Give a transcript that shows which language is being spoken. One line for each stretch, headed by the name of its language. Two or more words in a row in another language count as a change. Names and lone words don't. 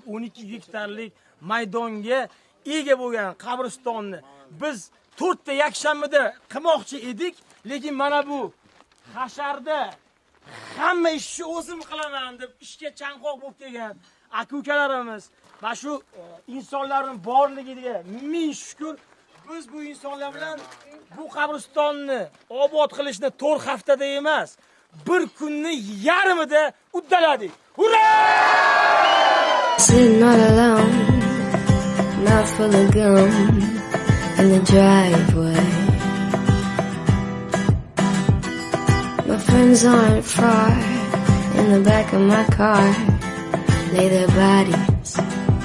Uzbek: 12 gektarlik maydonga ega bo'lgan qabristonni biz 4 ta yakshanbada qilmoqchi edik, lekin mana bu hasharda hamma ishni o'zim qilaman deb ishga chanqoq bo'lib kelgan aka-ukalarimiz, mana shu insonlarning borligiga ming shukr. Biz bu insonlar bilan bu qabristonni obod qilishni 4 haftada emas, 1 kunni yarmida uddaladik. Hurra!
English: Sitting all alone, mouth full of gum in the driveway. My friends aren't far. In the back of my car, lay their bodies.